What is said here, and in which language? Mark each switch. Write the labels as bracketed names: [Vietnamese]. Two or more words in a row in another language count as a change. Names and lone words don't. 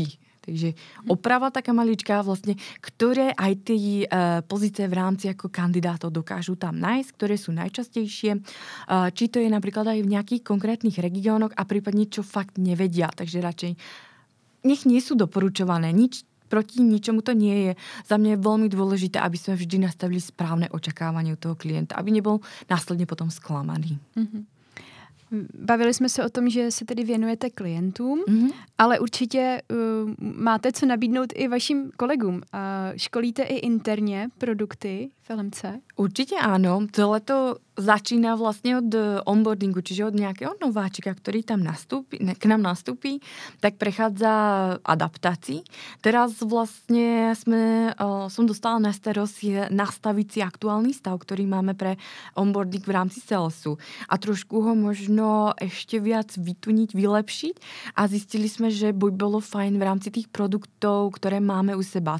[Slovak] Takže oprava taká maličká vlastne, ktoré aj tie pozície v rámci ako kandidátov dokážu tam nájsť, ktoré sú najčastejšie, či to je napríklad aj v nejakých konkrétnych regiónoch a prípadne čo fakt nevedia. Takže radšej nech nie sú doporučované, nič proti ničomu to nie je. Za mňa je veľmi dôležité, aby sme vždy nastavili správne očakávanie u toho klienta, aby nebol následne potom sklamaný. [Czech] Bavili jsme se o tom, že se tedy věnujete klientům, ale určitě máte co nabídnout i vašim kolegům. Školíte i interně produkty v LMC? [Slovak] Určite áno. Celé to začína vlastne od onboardingu, čiže od nejakého nováčika, ktorý tam k nám nastúpi, tak prechádza adaptácii. Teraz vlastne som dostala na starost nastaviť si aktuálny stav, ktorý máme pre onboarding v rámci salesu a trošku ho možno ešte viac vytuniť, vylepšiť a zistili sme, že by bolo fajn v rámci tých produktov, ktoré máme u seba.